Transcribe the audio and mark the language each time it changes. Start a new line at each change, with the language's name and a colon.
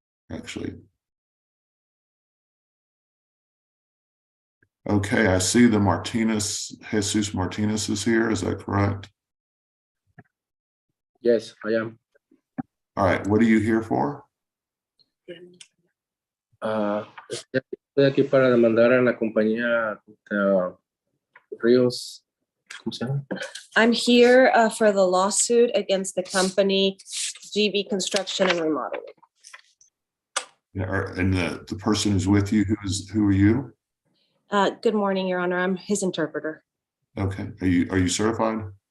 English: Actually. Okay, I see the Jesus Martinez is here. Is that correct? Yes, I am. All right, what are you here for?
Spanish: Estoy aquí para demandar a la compañía Ríos. ¿Cómo se llama?
English: I'm here for the lawsuit against the company GB Construction and Remodeling. Yeah, and the person who's with you, who are you? Good morning, Your Honor. I'm his interpreter. Okay, are you certified?